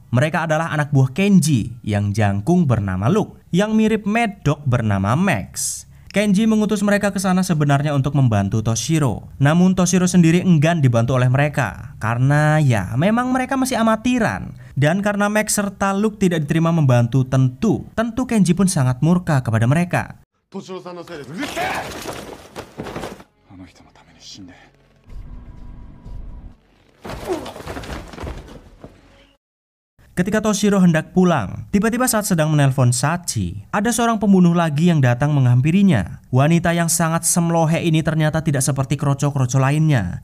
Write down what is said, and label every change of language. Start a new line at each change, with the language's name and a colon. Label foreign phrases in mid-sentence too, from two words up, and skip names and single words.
Indonesian: Mereka adalah anak buah Kenji yang jangkung bernama Luke, yang mirip Mad Dog bernama Max. Kenji mengutus mereka ke sana sebenarnya untuk membantu Toshiro. Namun Toshiro sendiri enggan dibantu oleh mereka karena ya memang mereka masih amatiran. Dan karena Max serta Luke tidak diterima membantu, tentu Kenji pun sangat murka kepada mereka.
Japanese: Toshiro-sanのせいでうるせえ。あの人のために死んで。
Indonesian: Ketika Toshiro hendak pulang, tiba-tiba saat sedang menelpon Sachi, ada seorang pembunuh lagi yang datang menghampirinya. Wanita yang sangat semlohe ini ternyata tidak seperti kroco-kroco lainnya.